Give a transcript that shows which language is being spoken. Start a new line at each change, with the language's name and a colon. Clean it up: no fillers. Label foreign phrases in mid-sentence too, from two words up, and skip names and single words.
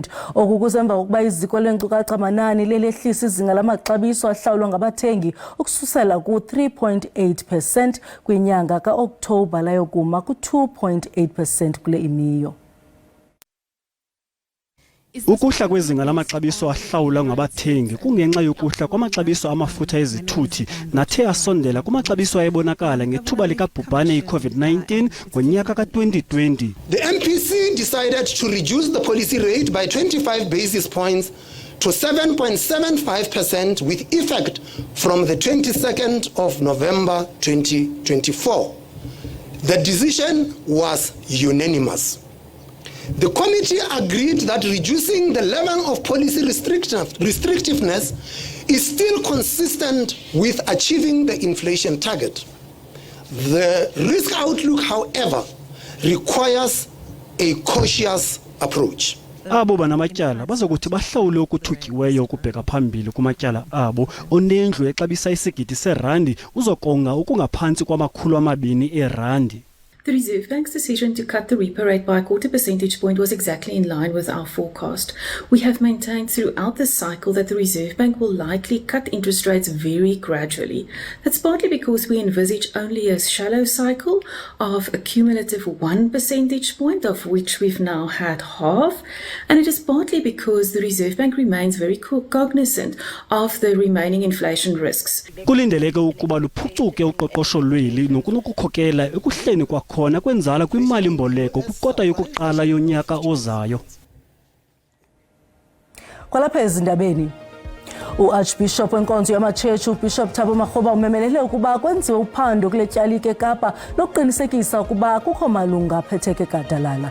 Xhosa: Oku kusemva kokuba iziko leenkcukacha-manani lelehlisa izinga lamaxabiso ahlawulwa ngabathengi ukususela ku-3.8% kwinyanga ka-Okthobha layokuma ku-2.8% kule imiyo. Ukuhla kwezinga lamaxabiso ahlawulwa ngabathengi kungenxa yokuhla kwamaxabiso amafutha ezithuthi nathe asondela kumaxabiso ayebonakala ngethuba likabhubhane i-COVID-19 ngonyaka ka-2020.
English: The MPC decided to reduce the policy rate by 25 basis points to 7.75% with effect from the 22nd of November 2024. The decision was unanimous. The committee agreed that reducing the level of policy restrictiveness is still consistent with achieving the inflation target. The risk outlook, however, requires a cautious approach.
Xhosa: Abo banamatyala bazokuthi bahlawule ukuthukiweyo ukubheka phambili kumatyala abo onendlu exabisa isigidi serandi uzokonga ukungaphantsi kwamakhulu amabini erandi.
English: The Reserve Bank's decision to cut the repo rate by a 0.25 percentage point was exactly in line with our forecast. We have maintained throughout this cycle that the Reserve Bank will likely cut interest rates very gradually. That's partly because we envisage only a shallow cycle of a cumulative 1 percentage point, of which we've now had half, and it is partly because the Reserve Bank remains very cognizant of the remaining inflation risks.
Xhosa: Kulindeleke ukuba luphucuke uqoqosho lweli nokunokukhokela ekuhleni kwakhona kwenzala kwimali mboleko kwikota yokuqala yonyaka ozayo. Kwalapha ezindabeni, uArchbishop wenkonzo yamatshetshi uBishop Thabo Makgoba umemelele ukuba kwenziwe uphando kule tyalike eKapa lokuqinisekisa ukuba kukho malunga aphetheke gadalala.